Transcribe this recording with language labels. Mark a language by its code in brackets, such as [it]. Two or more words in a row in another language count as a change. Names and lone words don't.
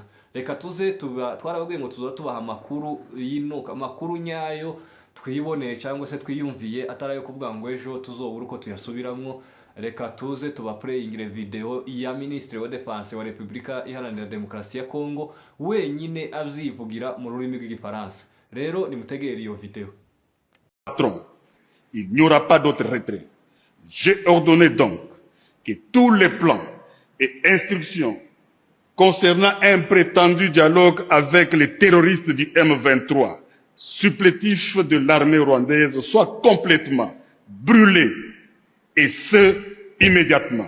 [rn] Reka tuze twarababwiye ngo tuza tubaha amakuru yinuka, amakuru nyayo twiboneye cyangwa se twiyumviye, atarayo kuvuga ngo ejo tuzobura uko tuyasubiramo. Reka tuze tuba playingire video ya Ministre wa Defense wa Repubulika Iharanira Demokarasi ya Kongo wenyine avyivugira mu rurimi rw'igifaransa. Rero nimutegere iyo video. [fr] Patron, il n'y aura pas d'autre retrait. J'ai ordonné donc que tous les plans et instructions concernant un prétendu dialogue avec les terroristes du M23, supplétifs de l'armée rwandaise, soient complètement brûlés, et ce, immédiatement.